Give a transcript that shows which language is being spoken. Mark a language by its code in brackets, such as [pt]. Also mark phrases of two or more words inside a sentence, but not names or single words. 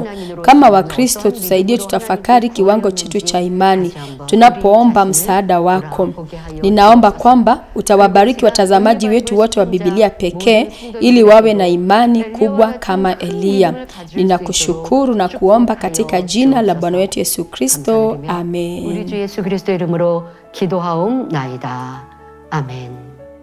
[sw] Kama Wakristo, tusaidie tutafakari kiwango chetu cha imani tunapoomba msaada wako. Ninaomba kwamba utawabariki watazamaji wetu wote wa Biblia pekee ili wawe na imani kubwa kama Eliya. Ninakushukuru na kuomba katika jina la Bwana wetu Yesu Kristo. Amen. [ko] 우리 주 예수 그리스도의 이름으로 기도하옵나이다. 아멘.